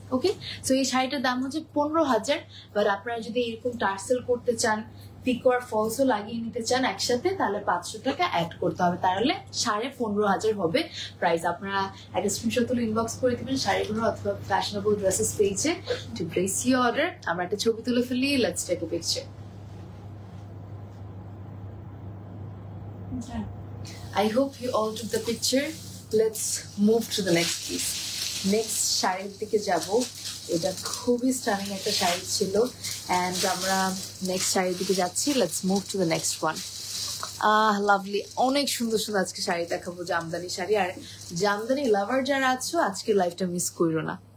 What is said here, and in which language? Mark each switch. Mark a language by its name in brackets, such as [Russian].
[Bangla] ওকে, so এই শাড়িটার দাম হচ্ছে 15,000। বাট আপনারা যদি এরকম টার্সেল করতে চান, পিকো আর ফলসও লাগিয়ে নিতে চান একসাথে, তাহলে 500 টাকা অ্যাড করতে হবে, তাহলে 15,500 হবে প্রাইস। আপনারা একটা স্ক্রিনশট তুলে ইনবক্স করে দিবেন শাড়িগুলো অথবা ফ্যাশনেবল ড্রেসেস পেজে টু প্লেস ইউর অর্ডার। আমরা একটা ছবি তুলে ফেলি, [English] Let's take a picture. I hope you all took the picture. Let's move to the next piece. [Bangla] Next শাড়ির দিকে যাব। এটা খুবই স্টানিং একটা শাড়ি ছিল, অ্যান্ড আমরা নেক্সট শাড়ির দিকে যাচ্ছি। [English] Let's move to the next one. [Bangla] Lovely, অনেক সুন্দর সুন্দর আজকে শাড়ি দেখাবো, জামদানি শাড়ি। আর জামদানি লাভার যারা আছো আজকে লাইফটা মিস করো না।